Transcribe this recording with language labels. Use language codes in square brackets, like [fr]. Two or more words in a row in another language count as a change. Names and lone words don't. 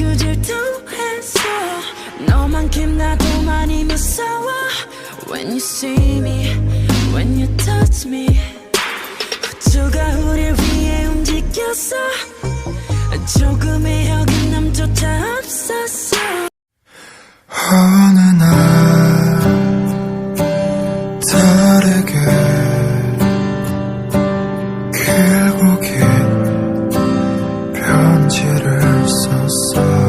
[ko] 질투해서 너만큼 나도 많이 무서워. [en] When you see me, when you touch me, [ko] 우주가 우릴 위해 움직였어. 조금의 어긋남조차 없었어. 어느 날 다르게 길고 긴 편지를 썼어.